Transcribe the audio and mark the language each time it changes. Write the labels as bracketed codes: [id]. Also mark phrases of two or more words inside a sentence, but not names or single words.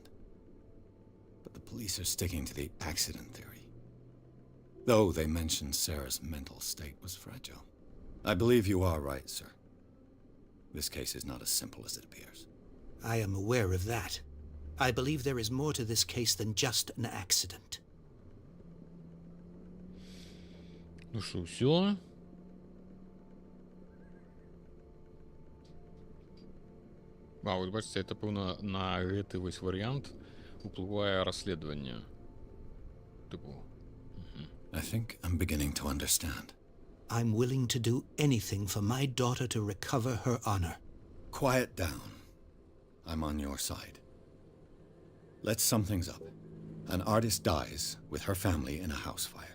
[en] But the police are sticking to the accident theory. Though they mentioned Sarah's mental state was fragile. I believe you are right, sir. This case is not as simple as it appears. I am aware of that. I believe there is more to this case than just an accident. [uk] Ну що, все? От бачите, це, певно, [be] на гэты вось варіант уплывае расследаванне. [uk] Типу. [en] I think I'm beginning to understand. I'm willing to do anything for my daughter to recover her honor. Quiet down. I'm on your side. Let's sum things up. An artist dies with her family in a house fire.